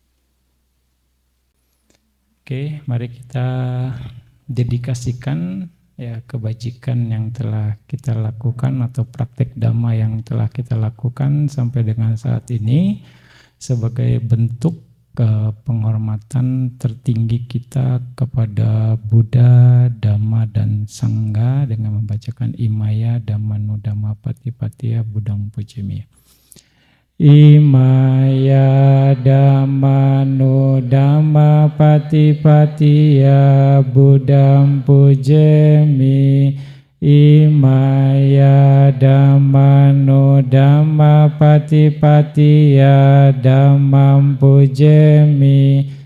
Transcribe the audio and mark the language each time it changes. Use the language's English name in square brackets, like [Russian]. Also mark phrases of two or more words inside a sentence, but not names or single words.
[Indonesian] Oke, mari kita dedikasikan ya kebajikan yang telah kita lakukan atau praktek dhamma yang telah kita lakukan sampai dengan saat ini sebagai bentuk penghormatan tertinggi kita kepada Buddha, Dhamma, dan Sangha dengan membacakan [Pali] Imaya Dhammanu Dhamma Patipatiya Buddhang Pujimi. Imaya Dhammanu Dhamma Patipatiya Buddhang Pujimi. Imaya Dhammanu Dhamma Patipatiya Dhammam Pujemi.